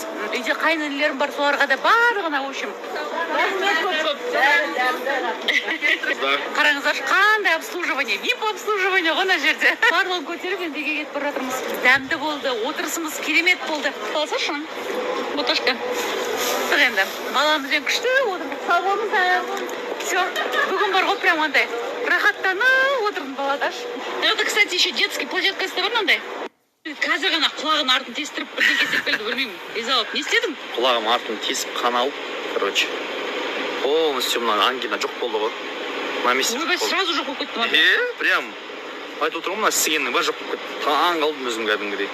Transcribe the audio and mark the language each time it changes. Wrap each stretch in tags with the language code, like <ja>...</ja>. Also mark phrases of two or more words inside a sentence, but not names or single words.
<kk>Үйде қайненелерім бар, соларға да барлығына,</kk> <ru>в общем.</ru> <kk>Қараңыздаршы, қандай обслуживание,</kk> <ru>VIP обслуживание</ru> <kk>ғой мына жерде. Барлығын көтеріп енді үйге кетіп бара жатырмыз. Дәмді болды, отырысымыз керемет болды. Қаласашы, Боташка. Енді баламызбен күшті отырдық. Сау болыңыздар. Все, бүгін бар ғой прям андай рахаттанып отырдым баладаш.</kk> <ru>Это, кстати, еще детский</ru> <kk>площадкасы бар мынандай. Қазір ғана құлағын артын тестіріп бірден кетіп келді, білмеймін. Изалып, не істедің? Құлағым артын тесіп қан алып, короче. Полностью мына ангина жоқ болды ғой. Ойбай, сразу жоқ болып кетті. Прям айтып отырмын, мына істегеннің бәрі жоқ болып кетті. Таң қалдым өзім кәдімгідей.</kk>